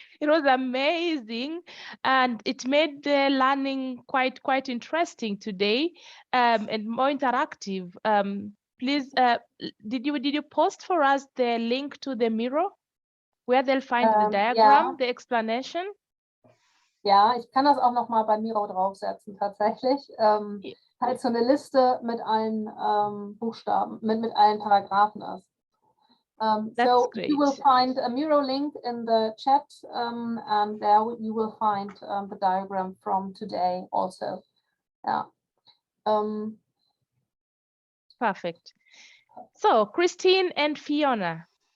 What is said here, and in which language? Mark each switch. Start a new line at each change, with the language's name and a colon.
English: It was amazing, and it made the learning quite interesting today, and more interactive. Please, did you post for us the link to the Miro, where they'll find the diagram, the explanation?
German: Ja, ich kann das auch noch mal bei Miro draufsetzen, tatsächlich. Halt so eine Liste mit allen Buchstaben, mit allen Paragraphen ist. So
English: great. you will find a Miro link in the chat, and there you will find the diagram from today also. Ja. Perfect. So Christine and Fiona.